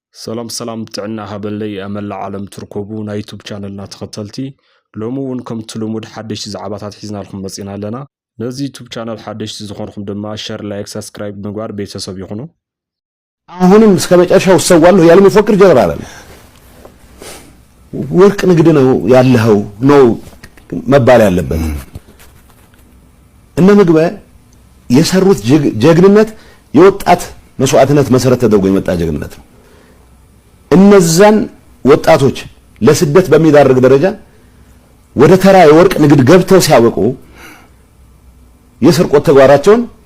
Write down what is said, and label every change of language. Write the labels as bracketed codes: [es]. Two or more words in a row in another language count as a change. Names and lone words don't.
[ti] ሰላም ጥዕና ሃበለይ ኣመላ ዓለም ትርከቡ ናይ ዩቲዩብ ቻነልና ተኸተልቲ ሎሚ እውን ከምቲ ልሙድ ሓደሽቲ ዛዕባታት ሒዝናልኩም መፂና ኣለና ነዚ ዩቲዩብ ቻነል ሓደሽቲ ዝኾንኩም ድማ [en] share like subscribe [ti] ምግባር ቤተሰብ ይኹኑ [am] አሁንም እስከ መጨረሻው ሰዋለሁ ያለ መፈክር ጀነራል ወርቅ ንግድ ነው ያለው ነው መባል ያለበት እነ ምግበ የሰሩት ጀግንነት የወጣት መስዋዕትነት መሰረት ተደርጎ የመጣ ጀግንነት ነው እነዛን ወጣቶች ለስደት በሚዳርግ ደረጃ ወደ ተራ የወርቅ ንግድ ገብተው ሲያወቁ የስርቆት ተግባራቸውን